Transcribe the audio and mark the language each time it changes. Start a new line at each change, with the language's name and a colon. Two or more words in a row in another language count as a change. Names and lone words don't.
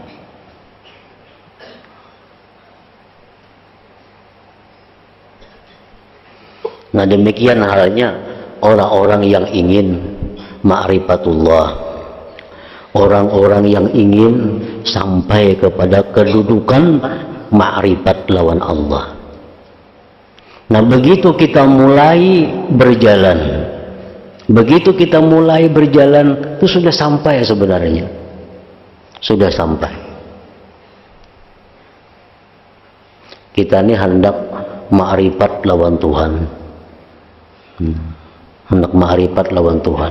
Indonesian: Nah, demikian halnya orang-orang yang ingin ma'rifatullah, orang-orang yang ingin sampai kepada kedudukan ma'rifat lawan Allah. Nah, begitu kita mulai berjalan, itu sudah sampai sebenarnya, sudah sampai. Kita ini hendak ma'rifat lawan Tuhan, hendak ma'rifat lawan Tuhan.